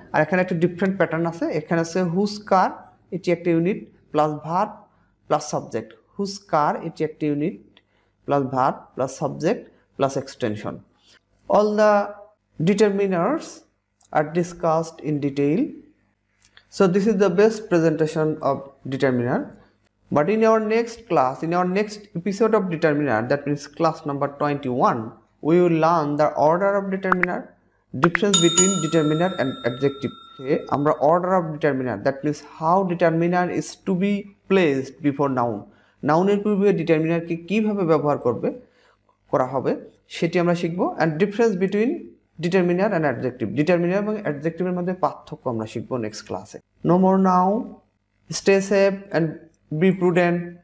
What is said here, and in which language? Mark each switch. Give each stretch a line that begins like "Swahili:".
Bangla: আর এখানে একটা different pattern আছে, এখানে আছে হুজ কার, এটি একটা unit plus verb plus subject, whose কার এটি একটা unit plus verb plus subject plus extension.
English: All the determiners are discussed in detail. So this is the best presentation of determiner. But in our next class, in our next episode of determiner, that means class number 21, we will learn the order of determiner, difference between determiner and adjective.
Bangla: আমরা
English: order of determiner, that means how determiner is to be placed before noun.
Bangla: নাউনের পূর্বে ডিটারমিনারকে কিভাবে ব্যবহার করা হবে সেটি আমরা শিখব।
English: and difference between determiner and adjective,
Bangla: determiner এবং অ্যাডজেক্টিভের মধ্যে পার্থক্য আমরা শিখব নেক্সট ক্লাসে।
English: No more now, stay safe and be prudent.